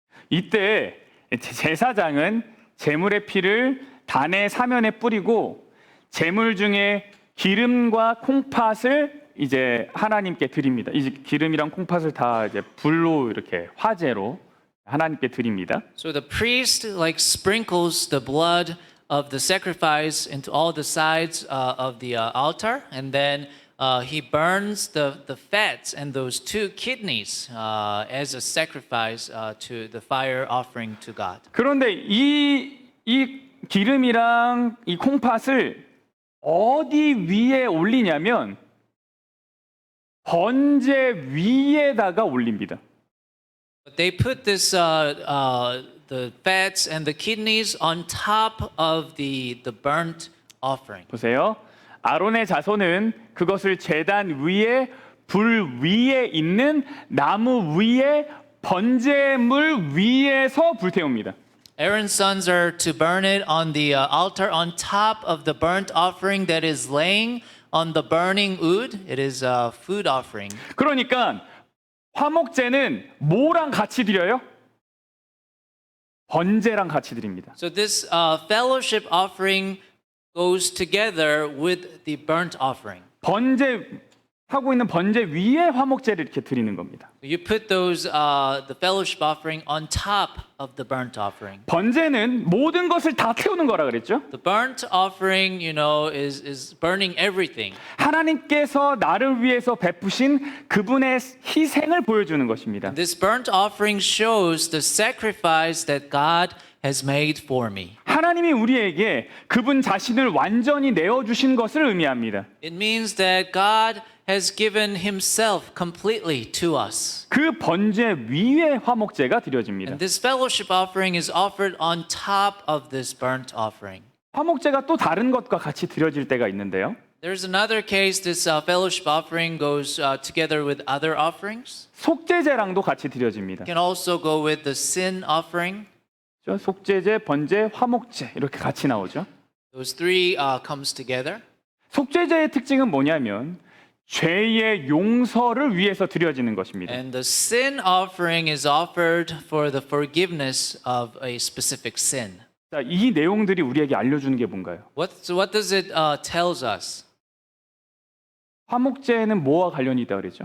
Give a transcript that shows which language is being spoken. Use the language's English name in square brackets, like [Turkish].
[Korean] 이때 제사장은 제물의 피를 단의 사면에 뿌리고 제물 중에 기름과 콩팥을 이제 하나님께 드립니다. 이제 기름이랑 콩팥을 다 이제 불로 이렇게 화제로 하나님께 드립니다. [English] So the priest sprinkles the blood of the sacrifice into all the sides of the altar, and then he burns the fats and those two kidneys as a sacrifice to the fire offering to God. [Korean] 그런데 이 기름이랑 이 콩팥을 어디 위에 올리냐면 번제 위에다가 올립니다. [English] But they put this the fats and the kidneys on top of the burnt offering. [Korean] 보세요. 아론의 자손은 그것을 제단 위에 불 위에 있는 나무 위에 번제물 위에서 불태웁니다. [English] Aaron's sons are to burn it on the altar on top of the burnt offering that is laying on the burning wood. It is a food offering. [Korean] 그러니까 화목제는 뭐랑 같이 드려요? 번제랑 같이 드립니다. [English] So this fellowship offering goes together with the burnt offering. [Korean] 번제 하고 있는 번제 위에 화목제를 이렇게 드리는 겁니다. [English] You put those the fellowship offering on top of the burnt offering. [Korean] 번제는 모든 것을 다 태우는 거라 그랬죠? [English] The burnt offering, you know, is burning everything. [Korean] 하나님께서 나를 위해서 베푸신 그분의 희생을 보여주는 것입니다. [English] This burnt offering shows the sacrifice that God has made for me. [Korean] 하나님이 우리에게 그분 자신을 완전히 내어주신 것을 의미합니다. [English] It means that God has given himself completely to us. [Korean] 그 번제 위에 화목제가 드려집니다. [English] And this fellowship offering is offered on top of this burnt offering. [Korean] 화목제가 또 다른 것과 같이 드려질 때가 있는데요. [English] There's another case this fellowship offering goes together with other offerings. [Korean] 속죄제랑도 같이 드려집니다. [English] It can also go with the sin offering. [Korean] 속죄제, 번제, 화목제 이렇게 같이 나오죠. [English] Those three comes together. [Korean] 속죄제의 특징은 뭐냐면 죄의 용서를 위해서 드려지는 것입니다. [English] And the sin offering is offered for the forgiveness of a specific sin. [Korean] 자, 이 내용들이 우리에게 알려주는 게 뭔가요? [English] So what does it tells us? [Korean] 화목제는 뭐와 관련이 있다 그랬죠?